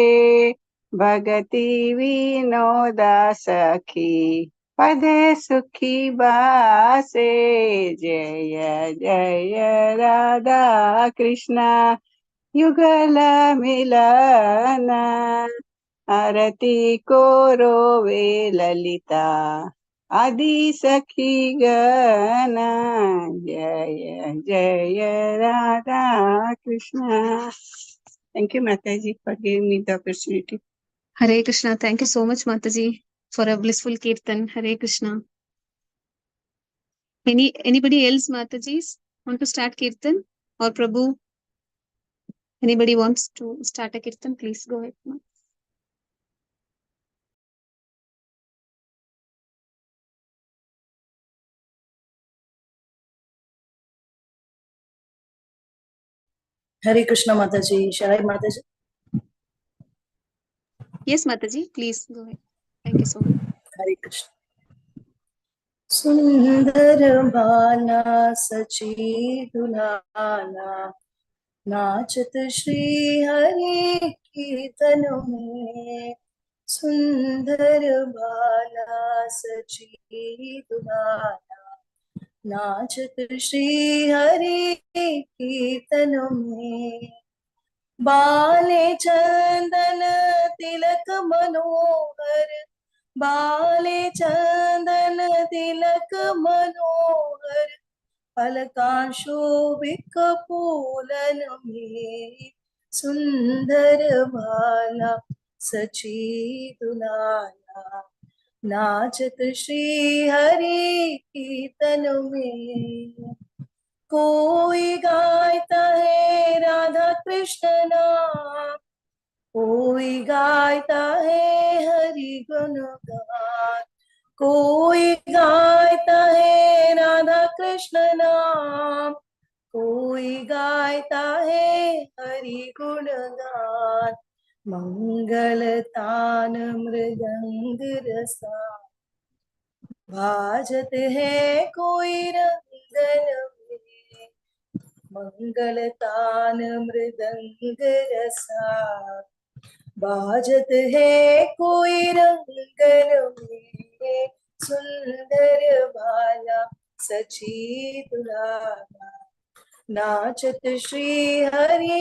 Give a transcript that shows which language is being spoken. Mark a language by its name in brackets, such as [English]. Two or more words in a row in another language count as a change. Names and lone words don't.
[Bangla] ভগতি বিনোদা সখী পদে সুখী বাসে জয় জয় রাধা কৃষ্ণ যুগল মিলন আরতি কো রোবে ললিতা আদি সখী গণা জয় জয় রাধা কৃষ্ণ. [English] Thank you, Mataji, for giving me the opportunity. Hare Krishna, thank you so much Mataji for a blissful kirtan. Hare Krishna. Anybody else Matajis want to start kirtan or Prabhu? Anybody wants to start a kirtan? Please go ahead. Hare Krishna Mataji, shall I Mataji? Yes Mataji, please go ahead. Thank you so much. Hare Krishna. [Hindi] सुंदर बाला सची दुलहना नाचत श्री हरि कीर्तन में सुंदर बाला सची दुलाना नाचत श्री हरि कीर्तन में बाले चंदन तिलक मनोहर बाले चंदन तिलक मनोहर पलकाशोभित कपूलन में सुंदर बाला सची दुलाना नाचत श्री हरि कीर्तन में कोई गाता है राधा कृष्ण नाम कोई गाता है हरि गुण गान कोई गाता है राधा कृष्ण नाम कोई गाता है हरि गुण गान मंगल तान मृदंग रसा बाजत है कोई रंगन में मंगलतान मृदंग रसा बाजत है कोई रंग में सुंदर बाला सची दुलारा नाचत श्री हरि